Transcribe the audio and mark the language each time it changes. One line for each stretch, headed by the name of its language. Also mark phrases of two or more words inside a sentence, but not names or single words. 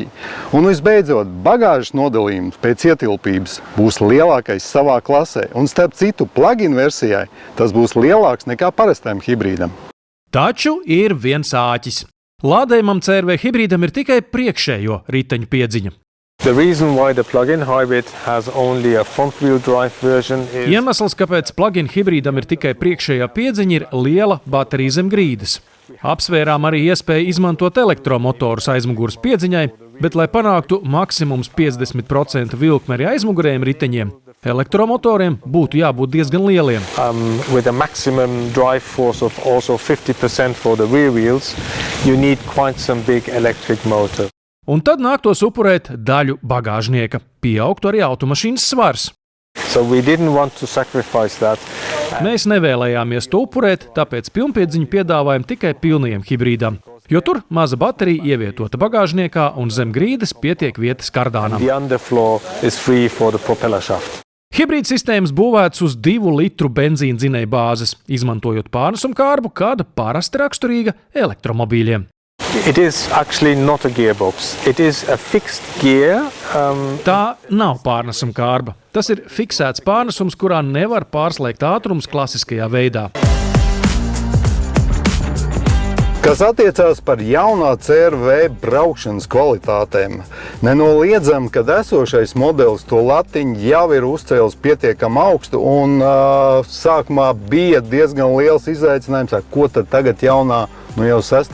Latvian: Un visbeidzot, bagāžas nodalījums pēc ietilpības būs lielākais savā klasē. Un starp citu, plug-in versijai tas būs lielāks nekā parastajam hibrīdam. Taču ir viens āķis. Lādējumam CR-V hibrīdam ir tikai priekšējo riteņu piedziņa.
English: The reason why the plug-in hybrid has only a front-wheel drive version is...
Latvian: Iemesls, kāpēc plug-in hibrīdam ir tikai priekšējā piedziņa, ir liela baterija zem grīdas. Apsvērām arī iespēju izmantot elektromotorus aizmugures piedziņai, bet, lai panāktu maksimums 50% vilkme arī aizmugurējiem riteņiem, elektromotoriem būtu jābūt diezgan lieliem.
English: With a maximum drive force of also 50% for the rear wheels, you need quite some big electric motor.
Latvian: Un tad nāktos upurēt daļu bagāžnieka, pieaugtu arī automašīnas svars.
English: So we didn't want to sacrifice that.
Latvian: Mēs nevēlējāmies to upurēt, tāpēc pilnpiedziņu piedāvājam tikai pilnajiem hibrīdam, jo tur maza baterija ievietota bagāžniekā un zem grīdas pietiek vietas kardānam.
English: The underfloor is free for the propeller shaft.
Latvian: Hibrīd sistēmas būvēts uz 2 litru benzīna dzinēja bāzes, izmantojot pārnesumkārbu, kāda parasti raksturīga elektromobīļiem.
English: It is actually not a gearbox. It is a fixed gear.
Latvian: Tā nav pārnesumkārba. Tas ir fiksēts pārnesums, kurā nevar pārslēgt ātrums klasiskajā veidā. Kas attiecās par jaunā CR-V braukšanas kvalitātēm, nenoliedzam, kad esošais modelis to latiņu jau ir uzcēlis pietiekami augstu, un sākumā bija diezgan liels izaicinājums, ko tad tagad jaunā, jau 6.